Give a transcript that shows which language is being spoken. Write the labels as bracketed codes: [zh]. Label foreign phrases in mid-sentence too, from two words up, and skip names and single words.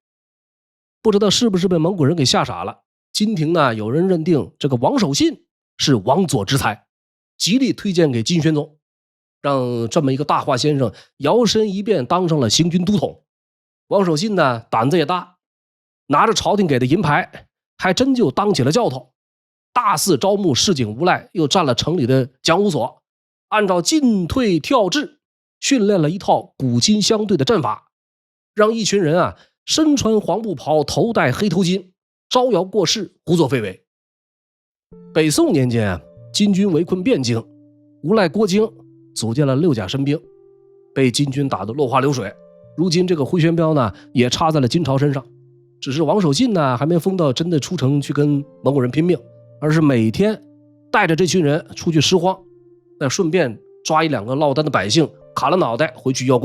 [zh] 不知道是不是被蒙古人給嚇傻了，金廷呢，有人認定這個王守信是王佐之才，極力推薦給金宣宗，讓這麼一個大话先生摇身一變當上了行軍都統。王守信呢，膽子也大，拿着朝廷給的银牌，還真就當起了教头，大肆招募市井无賴，又占了城裡的讲武所，按照进退跳制訓練了一套古今相對的陣法，讓一群人身穿黃布袍，頭戴黑頭巾，招搖過市，胡作非為。北宋年間金軍圍困汴京，无赖郭京組建了6甲神兵，被金軍打得落花流水。如今這個回旋鏢呢，也插在了金朝身上。只是王守信呢，還沒瘋到真的出城去跟蒙古人拼命，而是每天帶着這群人出去拾荒，再順便抓1-2個落單的百姓，砍了腦袋回去邀功。